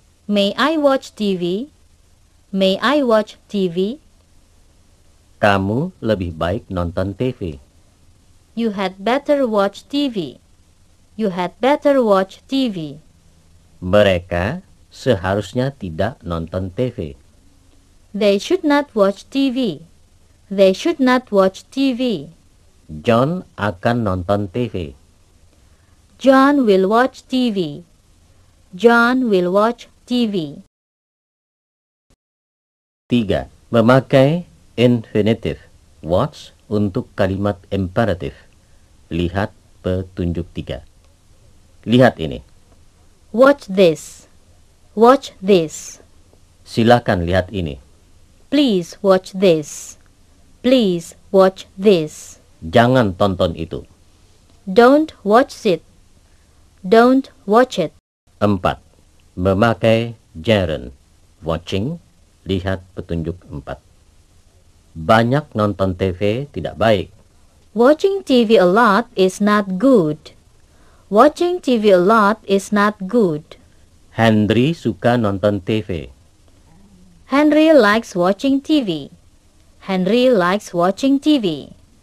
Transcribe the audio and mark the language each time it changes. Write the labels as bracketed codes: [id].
[en] May I watch TV? May I watch TV? [id] Kamu lebih baik nonton TV. [en] You had better watch TV. You had better watch TV. [id] Mereka seharusnya tidak nonton TV. [en] They should not watch TV. They should not watch TV. [id] John akan nonton TV. [en] John will watch TV. John will watch TV. [id] 3. Memakai infinitive watch untuk kalimat imperatif. Lihat petunjuk 3. Lihat ini. [en] Watch this. Watch this. [id] Silakan lihat ini. [en] Please watch this. Please watch this. [id] Jangan tonton itu. [en] Don't watch it. Don't watch it. [id] 4. Memakai gerund watching. Lihat petunjuk 4. Banyak nonton TV tidak baik. [en] Watching TV a lot is not good. Watching TV a lot is not good. [id] Henry suka nonton TV. [en] Henry likes watching TV. Henry likes watching TV.